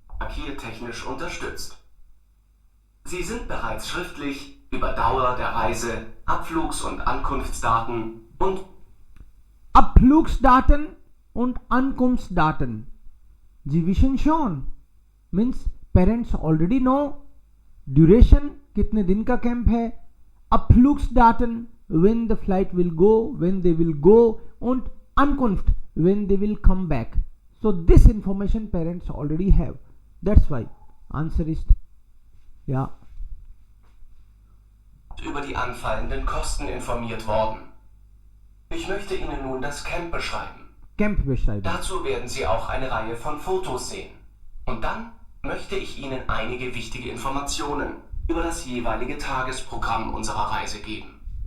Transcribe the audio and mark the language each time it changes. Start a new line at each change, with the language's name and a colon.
German: Hier technisch unterstützt. Sie sind bereits schriftlich über Dauer der Reise, Abflugs- und Ankunftsdaten und Abflugsdaten und Ankunftsdaten. Sie wissen schon.
English: Means parents already know.
Hindi: Duration कितने दिन का camp है.
English: Abflugsdaten when the flight will go, when they will go, und Ankunft when they will come back. So this information parents already have. That's why answer is ja.
German: über die anfallenden Kosten informiert worden. Ich möchte Ihnen nun das Camp beschreiben. Camp beschreiben. Dazu werden Sie auch eine Reihe von Fotos sehen. Und dann möchte ich Ihnen einige wichtige Informationen über das jeweilige Tagesprogramm unserer Reise geben.